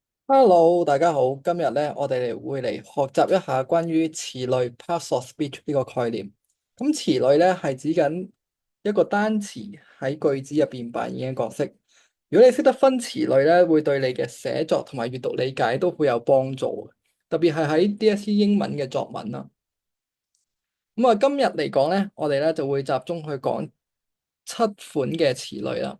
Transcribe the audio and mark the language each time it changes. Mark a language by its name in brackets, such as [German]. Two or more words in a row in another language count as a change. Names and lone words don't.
[Cantonese] Hello，大家好。今日咧，我哋會嚟學習一下關於詞類 [English] parts of speech [Cantonese] 呢個概念。咁詞類咧係指緊一個單詞喺句子入邊扮演嘅角色。如果你識得分詞類咧，會對你嘅寫作同埋閱讀理解都會有幫助。特別係喺 DSE 英文嘅作文啦。咁啊，今日嚟講咧，我哋咧就會集中去講7款嘅詞類啦。